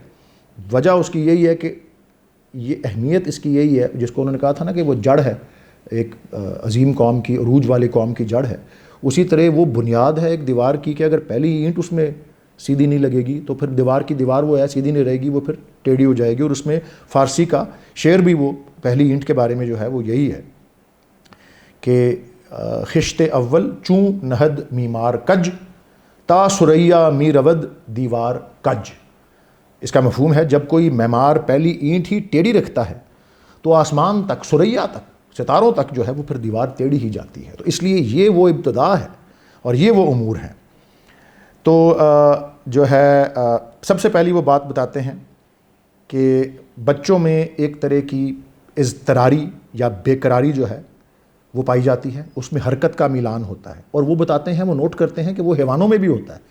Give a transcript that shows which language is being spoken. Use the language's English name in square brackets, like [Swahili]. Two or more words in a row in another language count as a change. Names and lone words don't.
[Urdu] وجہ اس کی یہی ہے کہ یہ اہمیت اس کی یہی ہے، جس کو انہوں نے کہا تھا نا کہ وہ جڑ ہے ایک عظیم قوم کی، عروج والی قوم کی جڑ ہے، اسی طرح وہ بنیاد ہے ایک دیوار کی کہ اگر پہلی اینٹ اس میں سیدھی نہیں لگے گی تو پھر دیوار کی دیوار وہ ہے سیدھی نہیں رہے گی، وہ پھر ٹیڑھی ہو جائے گی۔ اور اس میں فارسی کا شعر بھی وہ پہلی اینٹ کے بارے میں جو ہے وہ یہی ہے کہ [Persian] خشت اول چوں نہد میمار کج تا سریا می رود دیوار کج۔ [Urdu] اس کا مفہوم ہے جب کوئی معمار پہلی اینٹ ہی ٹیڑھی رکھتا ہے تو آسمان تک، سریا تک، ستاروں تک جو ہے وہ پھر دیوار ٹیڑھی ہی جاتی ہے۔ تو اس لیے یہ وہ ابتدا ہے اور یہ وہ امور ہیں۔ تو جو ہے سب سے پہلی وہ بات بتاتے ہیں کہ بچوں میں ایک طرح کی اضطراری یا بے قراری جو ہے وہ پائی جاتی ہے، اس میں حرکت کا میلان ہوتا ہے، اور وہ بتاتے ہیں، وہ نوٹ کرتے ہیں کہ وہ حیوانوں میں بھی ہوتا ہے۔